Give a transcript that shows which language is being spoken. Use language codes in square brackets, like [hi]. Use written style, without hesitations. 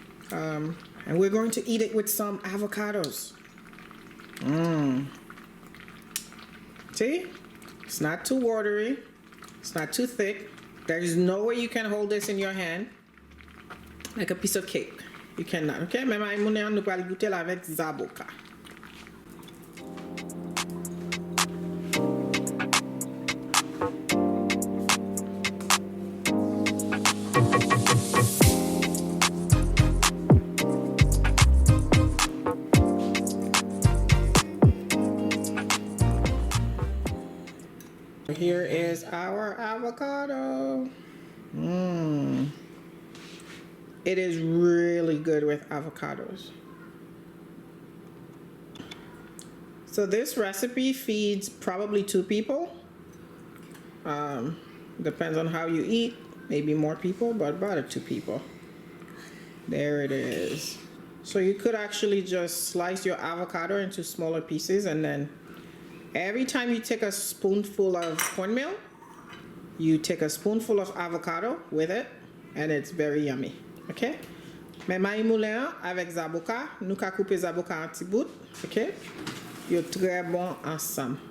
[en] And we're going to eat it with some avocados. See? It's not too watery. It's not too thick. There is no way you can hold this in your hand like a piece of cake. You cannot, okay? [fr] Mais maïs moulin, nous allons goûter avec zaboka. [en] Here is our avocado. It is really good with avocados. So this recipe feeds probably 2 people. Depends on how you eat. Maybe more people, but about 2 people. There it is. So you could actually just slice your avocado into smaller pieces, and then every time you take a spoonful of cornmeal, you take a spoonful of avocado with it, and it's very yummy. Okay? [fr] Mais maïs moulin avec zaboka, nous ka couper zaboka en petits bouts. Okay? [en] You're [fr] très bon ensemble.